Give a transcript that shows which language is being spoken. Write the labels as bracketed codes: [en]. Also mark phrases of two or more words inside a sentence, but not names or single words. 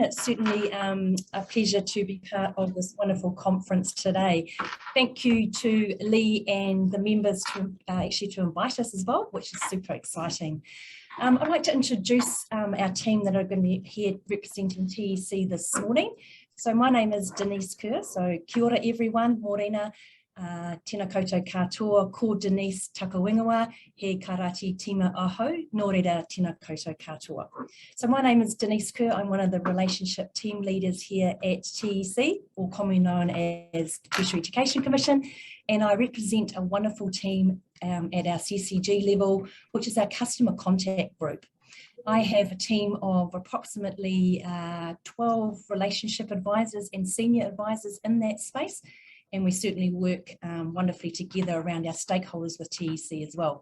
[en] It's certainly a pleasure to be part of this wonderful conference today. Thank you to Lee and the members to actually to invite us as well, which is super exciting. I'd like to introduce our team that are going to be here representing TEC this morning. So my name is Denise Kerr, so [mi] kia ora everyone, morena, tēnā koutou katoa, ko Denise Takawingawa, he karati tima aho, nō reira tēnā koutou katoa. [en] So my name is Denise Kerr, I'm one of the relationship team leaders here at TEC, or commonly known as Tertiary Education Commission, and I represent a wonderful team at our CCG level, which is our customer contact group. I have a team of approximately 12 relationship advisors and senior advisors in that space, and we certainly work wonderfully together around our stakeholders with TEC as well.